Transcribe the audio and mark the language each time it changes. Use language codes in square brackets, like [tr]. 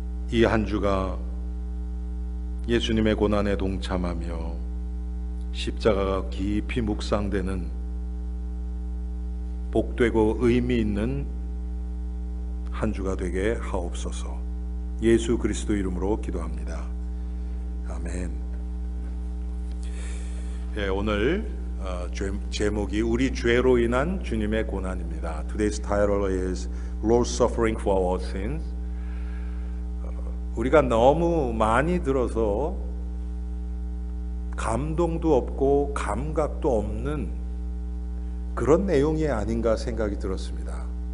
[ko] 이 한 주가 예수님의 고난에 동참하며 십자가가 깊이 묵상되는 복되고 의미 있는 한 주가 되게 하옵소서. 예수 그리스도 이름으로 기도합니다. 아멘. 예, 오늘 제목이 우리 죄로 인한 주님의 고난입니다. [en] Today's title is Lord's suffering for our sins. [ko] 우리가 너무 많이 들어서 감동도 없고 감각도 없는 그런 내용이 아닌가 생각이 들었습니다.